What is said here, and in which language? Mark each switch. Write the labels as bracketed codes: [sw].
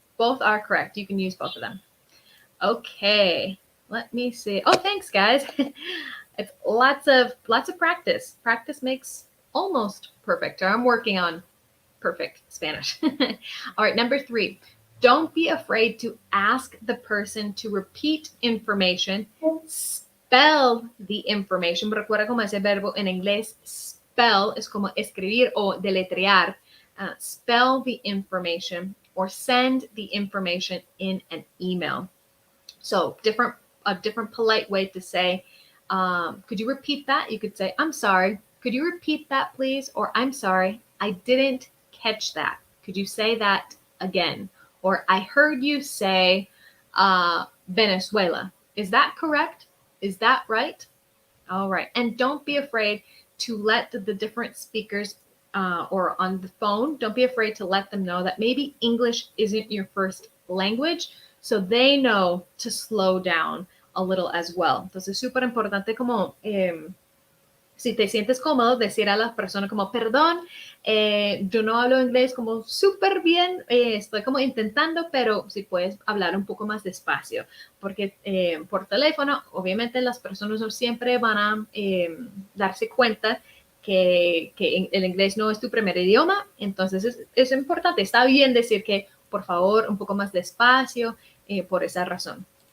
[en] Both are correct. You can use both of them. Okay, let me see. Oh, thanks, guys. It's lots of practice. Practice makes almost perfect. Or I'm working on perfect Spanish. All right, number 3. Don't be afraid to ask the person to repeat information. Spell the information. [es] Recuerda como ese verbo en inglés, spell es como escribir o deletrear. [en] Spell the information or send the information in an email. So a different polite way to say, could you repeat that? You could say, I'm sorry. Could you repeat that, please? Or I'm sorry, I didn't catch that. Could you say that again? Or I heard you say Venezuela. Is that correct? Is that right? All right. And don't be afraid to let the different speakers or on the phone, don't be afraid to let them know that maybe English isn't your first language, so they know to slow down a little as well. [es] Entonces, súper importante como, si te sientes cómodo, decir a las personas como, perdón, yo no hablo inglés como súper bien, estoy como intentando, pero si puedes hablar un poco más despacio, porque por teléfono, obviamente las personas no siempre van a darse cuenta que el inglés no es tu primer idioma, entonces es importante, está bien decir que por favor un poco más despacio por esa razón.